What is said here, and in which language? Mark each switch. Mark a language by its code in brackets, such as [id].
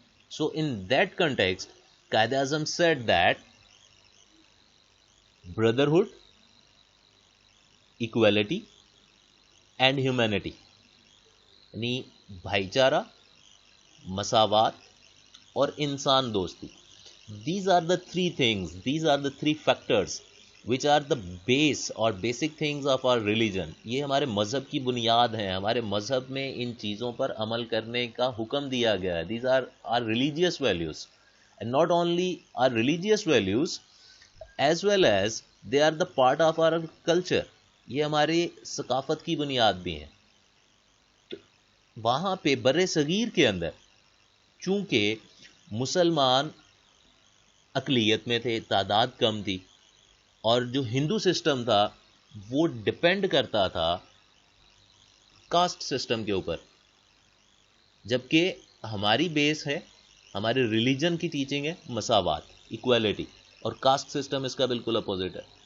[en] so in that context Quaid Azam said that brotherhood, equality and humanity, [ur] یعنی بھائی چارہ, مساوات اور انسان دوستی. [en] These are the three things, these are the three factors which are the base or basic things of our religion. [ur] یہ ہمارے مذہب کی بنیاد ہیں. ہمارے مذہب میں ان چیزوں پر عمل کرنے کا حکم دیا گیا ہے. [en] These are our religious values, and not only our religious values as well as they are the part of our culture. [ur] یہ ہماری ثقافت کی بنیاد بھی ہیں. تو وہاں پہ بر صغیر کے اندر چونکہ مسلمان اقلیت میں تھے, تعداد کم تھی, اور جو ہندو سسٹم تھا وہ ڈپینڈ کرتا تھا کاسٹ سسٹم کے اوپر, جبکہ ہماری بیس ہے, ہمارے ریلیجن کی ٹیچنگ ہے مساوات, ایکویلٹی, اور کاسٹ سسٹم اس کا بالکل اپوزٹ ہے.